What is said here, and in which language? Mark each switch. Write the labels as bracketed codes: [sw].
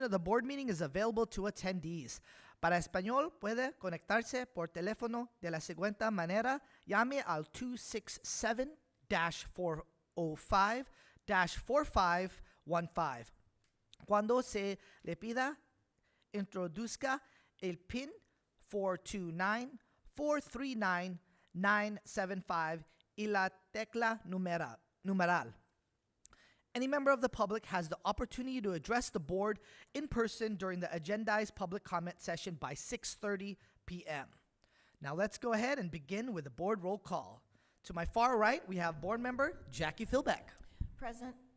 [en] The board meeting is available to attendees. [es] Para español, puede conectarse por teléfono de la siguiente manera. Llame al 267-405-4515. Cuando se le pida, introduzca el PIN 429-439-975 y la tecla numeral. [en] Any member of the public has the opportunity to address the board in person during the agendized public comment session by 6:30 p.m. Now let's go ahead and begin with the board roll call. To my far right, we have board member Jackie Philbeck. Present.